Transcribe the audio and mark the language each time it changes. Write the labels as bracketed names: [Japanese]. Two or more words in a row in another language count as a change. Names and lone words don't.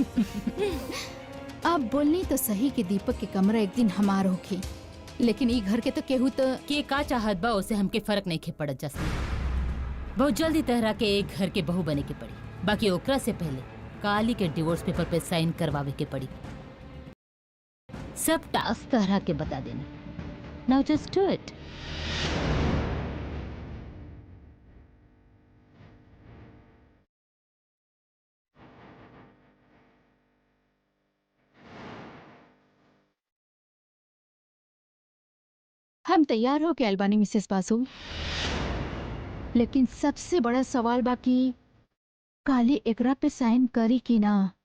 [Bhojpuri] आप बोलनी तो सही कि दीपक के कमरा एक दिन हमार होगी, लेकिन ई घर के तो केहू तो के का चाहत बा उसे हमके फर्क नहीं खे पड़त। जैसे बहुत जल्दी तहरा के एक घर के बहू बने के पड़ी, बाकी ओकरा से पहले काली के [English] divorce paper [Bhojpuri] पे साइन करवावे के पड़ी। सब टास्क तहरा के बता देना। [English] now just do it. [Bhojpuri] हम तैयार हो के अलबानी मिसेस बासु, लेकिन सबसे बड़ा सवाल बाकी काली एकरा पे साइन करी कि ना?